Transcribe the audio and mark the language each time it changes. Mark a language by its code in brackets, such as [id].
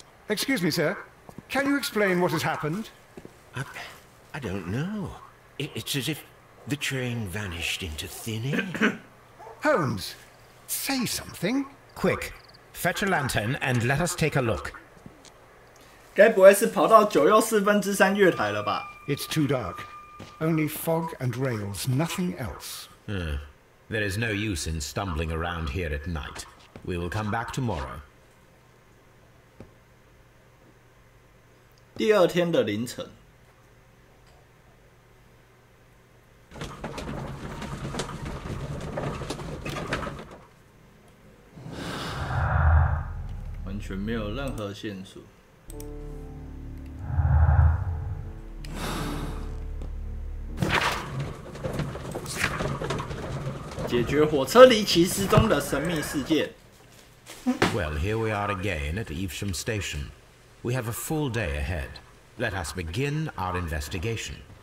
[en] Excuse me, sir. Can you explain what has happened? I don't know. It's as if the train vanished into thin air. Holmes, say something. Quick, fetch a lantern and let us take a look. [zh] 该不会是跑到9又3/4月台了吧？ [en] It's too dark. Only fog and rails, nothing else. There is no use in stumbling around here at night. We will come back tomorrow. [zh] 第二天的凌晨，完全没有任何线索。解决火车离奇失踪的神秘事件。 [en] Well, here we are again at Evesham Station. We have a full day ahead. Let us begin our investigation.